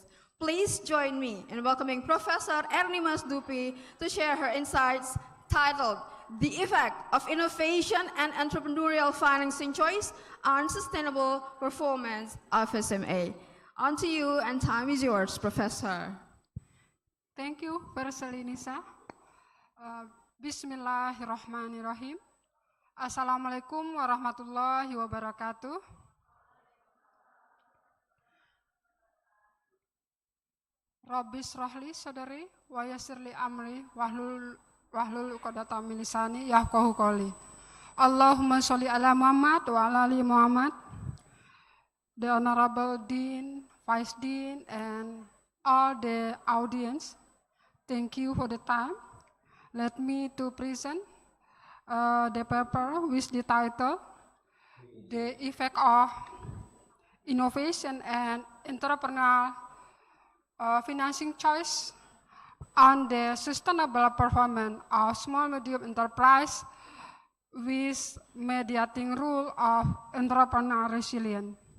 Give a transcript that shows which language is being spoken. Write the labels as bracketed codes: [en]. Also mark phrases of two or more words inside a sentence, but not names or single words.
[en] Please join me in welcoming Professor Ernie Masdupi to share her insights titled The Effect of Innovation and Entrepreneurial Financing Choice on Sustainable Performance of SMA. On to you, and time is yours, Professor. Thank you, Professor Nisa. [ar] بسم الله الرحمن الرحيم. السلام عليكم ورحمة الله وبركاته. رب اشرح لي صدري ويسر لي أمري واحلل عقدة من لساني يفقهوا قولي. اللهم صل على محمد وعلى آل محمد. [en] The Honorable Dean, Vice Dean, and all the audience, thank you for the time. Let me to present the paper with the title, The Effect of Innovation and Entrepreneurial Financing Choice on the Sustainable Performance of Small Medium Enterprise with Mediating Rule of Entrepreneurial Resilience.